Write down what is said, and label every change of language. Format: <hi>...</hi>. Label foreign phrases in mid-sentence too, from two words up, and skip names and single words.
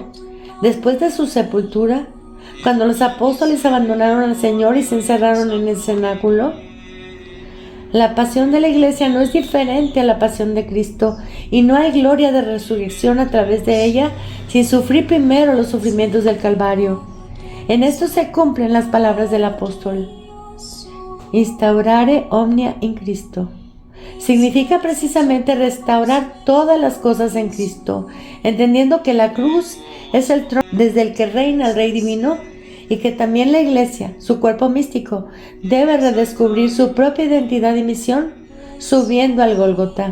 <es>Después de su sepultura, cuando los apóstoles abandonaron al Señor y se encerraron en el cenáculo. La pasión de la Iglesia no es diferente a la pasión de Cristo, y no hay gloria de resurrección a través de ella sin sufrir primero los sufrimientos del Calvario. En esto se cumplen las palabras del apóstol:</es> <la>instaurare omnia in Cristo.</la> <es>Significa precisamente restaurar todas las cosas en Cristo, entendiendo que la cruz es el trono desde el que reina el Rey Divino y que también la Iglesia, su cuerpo místico, debe redescubrir su propia identidad y misión subiendo al Gólgota.</es>